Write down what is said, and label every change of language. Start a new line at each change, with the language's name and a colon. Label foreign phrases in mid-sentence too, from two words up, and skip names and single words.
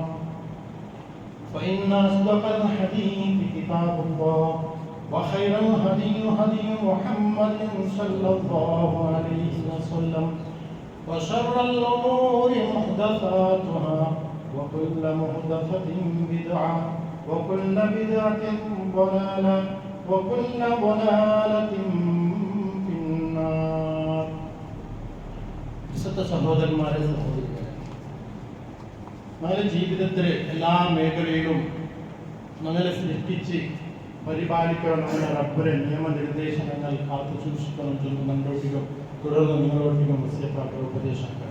Arabic: فإن أصدق الحديث كتاب الله وخير الهدي هدي محمد صلى الله عليه وسلم وشر الأمور محدثاتها وكل محدثة بدعة وكل بدعة ضلالة وكل ضلالة في النار.
Malayalam: സഹോദരന്മാരെ സഹോദരികളെ, നമ്മുടെ ജീവിതത്തിലെ എല്ലാ മേഖലയിലും നമ്മളെ സൃഷ്ടിച്ച് പരിപാലിക്കണം നമ്മുടെ റബ്ബിന്റെ നിയമനിർദ്ദേശങ്ങൾ കാത്തു സൂക്ഷിക്കണം എന്ന് നമ്മളോട്ടിക്കും തുടർന്ന് നിങ്ങളോട്ടിക്കും വസിയത്താക്കൾ ഉപദേശിക്കണം.